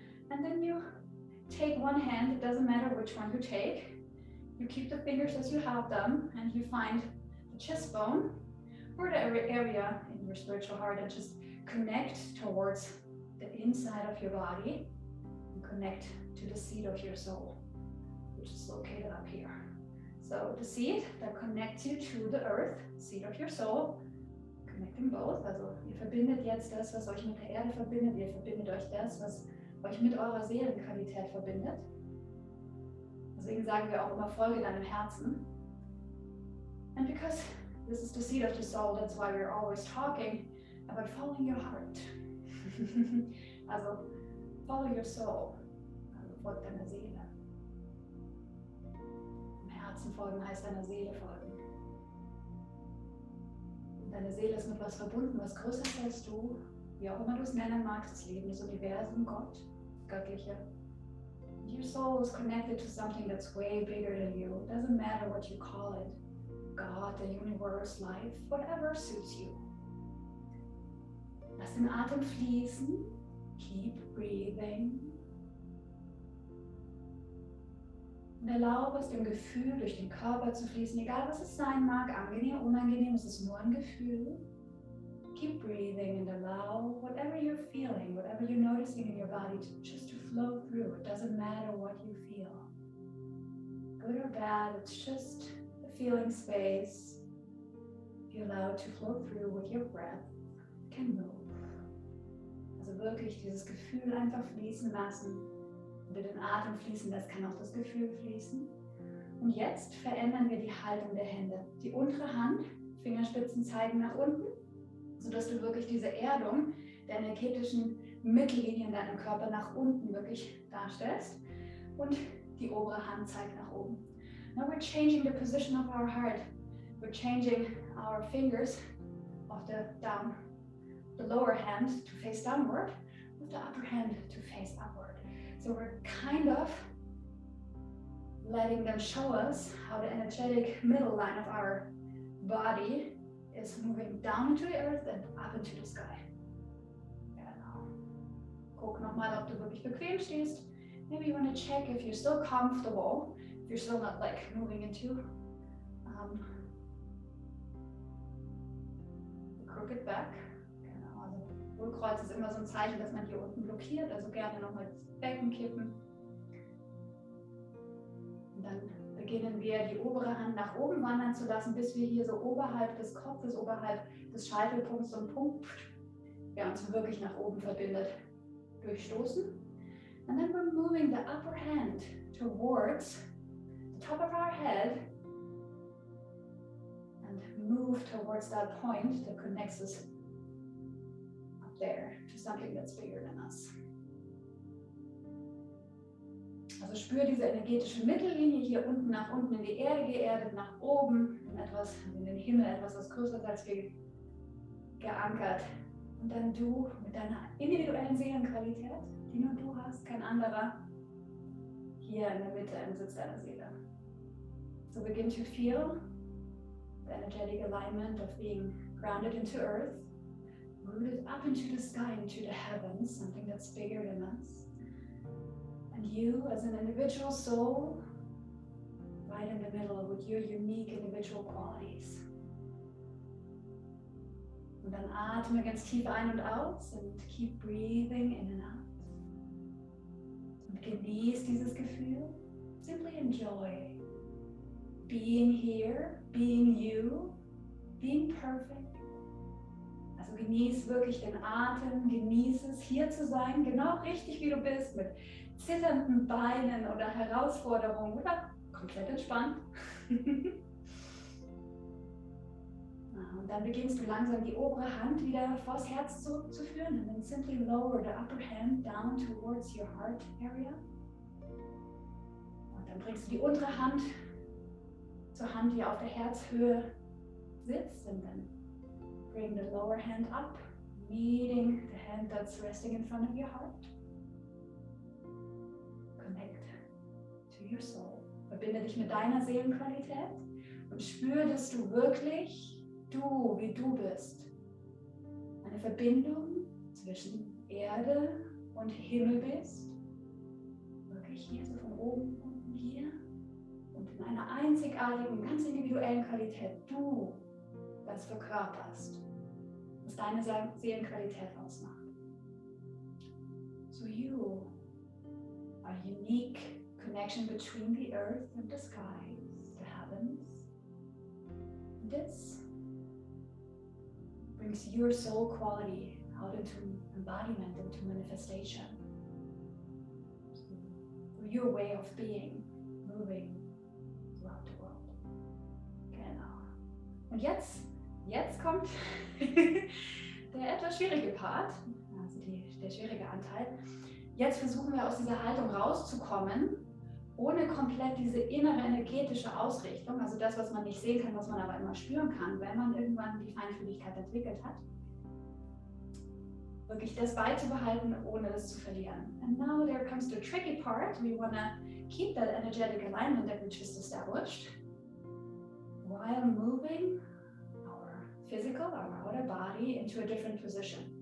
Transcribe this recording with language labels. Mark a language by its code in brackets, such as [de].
[en] And then you take one hand, it doesn't matter which one you take, you keep the fingers as you have them and you find the chest bone or the area in your spiritual heart and just connect towards the inside of your body and connect to the seat of your soul, which is located up here. So the seat that connects you to the earth, seat of your soul, connecting both. [de] Also ihr verbindet jetzt das, was euch mit der Erde verbindet, ihr verbindet euch das, was euch mit eurer Seelenqualität verbindet. Deswegen sagen wir auch immer, folge deinem Herzen. [en] And because this is the seat of the soul, that's why we're always talking about following your heart. Also, follow your soul. [de] Also, folgt deiner Seele. Im Herzen folgen heißt deiner Seele folgen. Und deine Seele ist mit was verbunden, was größer ist als du, wie auch immer du es nennen magst, das Leben, das Universum, Gott, das Göttliche. [en] Your soul is connected to something that's way bigger than you. It doesn't matter what you call it. God, the universe, life, whatever suits you. [de] Lass den Atem fließen. [en] Keep breathing. [de] Und erlaube es dem Gefühl durch den Körper zu fließen, egal was es sein mag, angenehm, unangenehm, es ist nur ein Gefühl. [en] Keep breathing and allow whatever you're feeling, whatever you're noticing in your body, just to flow through. It doesn't matter what you feel. Good or bad, it's just a feeling space. You allow it to flow through with your breath. It can move. [de] Also wirklich dieses Gefühl einfach fließen lassen. Wenn du den Atem fließen lässt, kann auch das Gefühl fließen. Und jetzt verändern wir die Haltung der Hände. Die untere Hand, Fingerspitzen zeigen nach unten, sodass du wirklich diese Erdung der energetischen Mittellinie in deinem Körper nach unten wirklich darstellst. Und die obere Hand zeigt nach oben. [en] Now we're changing the position of our heart. We're changing our fingers of the lower hand to face downward, with the upper hand to face upward. So we're kind of letting them show us how the energetic middle line of our body is moving down into the earth and up into the sky. [de] Genau. Guck nochmal, ob du wirklich bequem stehst. [en] Maybe you want to check if you're still comfortable, if you're still not like moving into the crooked back. [de] Genau. Also Hohlkreuz ist immer so ein Zeichen, dass man hier unten blockiert, also gerne nochmal das Becken kippen. Und dann beginnen wir, die obere Hand nach oben wandern zu lassen, bis wir hier so oberhalb des Kopfes, oberhalb des Scheitelpunkts so einen Punkt, der uns wirklich nach oben verbindet, durchstoßen. [en] And then we're moving the upper hand towards the top of our head and move towards that point that connects us up there to something that's bigger than us. [de] Also spür diese energetische Mittellinie hier unten nach unten in die Erde geerdet, nach oben in den Himmel, etwas, was größer ist als wir, geankert. Und dann du mit deiner individuellen Seelenqualität, die nur du hast, kein anderer, hier in der Mitte im Sitz deiner Seele. [en] So begin to feel the energetic alignment of being grounded into earth, rooted up into the sky, into the heavens, something that's bigger than us. And you as an individual soul, right in the middle with your unique individual qualities. [de] Und dann atme ganz tief ein und aus [en] and keep breathing in and out. [de] Und genieß dieses Gefühl. [en] Simply enjoy being here, being you, being perfect. [de] Also genieß wirklich den Atem, genieß es, hier zu sein, genau richtig wie du bist, mit zitternden Beinen oder Herausforderungen oder komplett entspannt. Und dann beginnst du langsam die obere Hand wieder vors Herz zurückzuführen. [en] And then simply lower the upper hand down towards your heart area. [de] Und dann bringst du die untere Hand zur Hand, die auf der Herzhöhe sitzt. [en] And then bring the lower hand up, meeting the hand that's resting in front of your heart. Connect to your soul. [de] Verbinde dich mit deiner Seelenqualität und spür, dass du wirklich du, wie du bist. Eine Verbindung zwischen Erde und Himmel bist. Wirklich hier so von oben unten hier. Und in einer einzigartigen, ganz individuellen Qualität du das verkörperst. Was deine Seelenqualität ausmacht. [en] So you are a unique connection between the earth and the skies, the heavens. This brings your soul quality out into embodiment, into manifestation. So your way of being, moving throughout the world. [de] Genau. Und jetzt kommt der etwas schwierige Part, also der schwierige Anteil. Jetzt versuchen wir aus dieser Haltung rauszukommen ohne komplett diese innere energetische Ausrichtung, also das, was man nicht sehen kann, was man aber immer spüren kann, wenn man irgendwann die Feinfühligkeit entwickelt hat, wirklich das beizubehalten, ohne es zu verlieren. [en] And now there comes the tricky part. We want to keep that energetic alignment that we just established while moving our physical, our outer body into a different position.